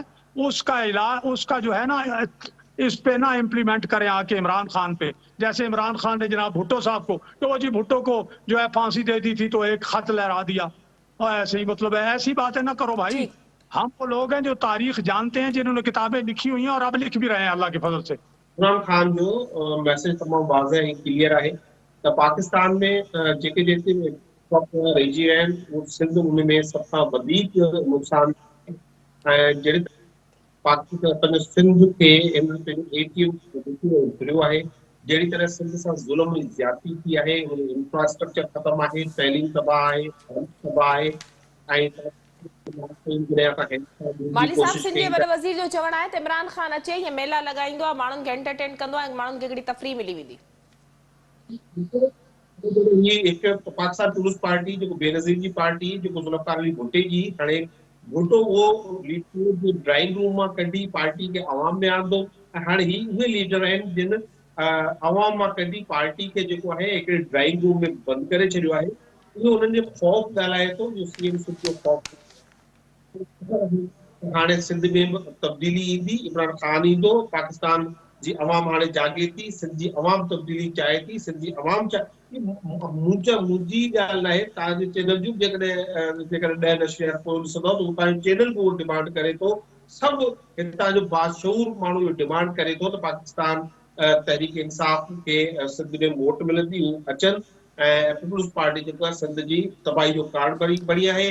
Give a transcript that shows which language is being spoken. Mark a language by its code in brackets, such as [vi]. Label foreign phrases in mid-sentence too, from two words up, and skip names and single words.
[ur] اس کا علاج, اس کا جو ہے نا, اس پہ نہ امپلیمنٹ کریں آ کے عمران خان پہ, جیسے عمران خان نے جناب بھٹو صاحب کو, تو جی بھٹو کو جو ہے پھانسی دے دی تھی تو ایک خط لہرا دیا, اور ایسے ہی مطلب ہے, ایسی باتیں نہ کرو بھائی. ٹھیک, ہم وہ لوگ ہیں جو تاریخ جانتے ہیں, جنہوں نے کتابیں لکھی ہوئی ہیں اور اب لکھ بھی رہے ہیں اللہ کے فضل سے. عمران خان جو میسج تمام واضح ہے, کلیئر ہے. تو پاکستان میں [sd] जेके जेके रहिजी आहिनि, उहो सिंध में सभ खां वधीक नुक़सान जहिड़े पाकिस्तान सिंध खे घिरियो आहे, जहिड़ी तरह सिंध सां ज़ुल्म ज्यादती थी आहे, इंफ्रास्ट्रक्चर ख़तम आहे, तइलीम तबाह आहे, तबाह आहे, ऐं माली साहब, सिंध जे वॾे वज़ीर जो चवणु आहे त इमरान ख़ान अचे, हीअ मेला लॻाईंदो आहे, माण्हुनि खे एंटरटेन कंदो आहे, माण्हुनि खे हिकिड़ी तफ़रीह मिली वेंदी. [ur] یہ ایک پاکستان ٹورسٹ پارٹی [sd] जो बेनज़ीर जी पार्टी जो ज़ुल्फ़कार अली भुट्टे जी, हाणे भुट्टो वो लीडर [en] drawing room [sd] मां कढी पार्टी के आवाम में आंदो, हाणे ही उहे लीडर आहिनि जिन अवाम मां कढी पार्टी खे जेको आहे हिकिड़े [en] drawing room [sd] में बंदि करे छॾियो आहे, इहो उन्हनि जे ख़ौफ़ ॻाल्हाए थो, जो सीएम सिंध जो ख़ौफ़। हाणे सिंध में बि तब्दीली ईंदी, इमरान ख़ान ईंदो, पाकिस्तान जी अवाम हाणे जागे थी, सिंध जी अवाम तब्दीली चाहे थी, सिंध जी अवाम मुंहिंजी ॻाल्हि न आहे, तव्हांजे चैनल जूं जेकॾहिं 10 नशर पोइ ॾिसंदव त तव्हांजो चैनल बि उहो डिमांड करे थो, सभु हितां जो बाशऊर माण्हू इहो डिमांड करे थो त पाकिस्तान तहरीक इंसाफ खे सिंध में वोट मिलंदी, हू अचनि ऐं पीपुल्स पार्टी जेको आहे सिंध जी तबाही जो कारण बणी आहे।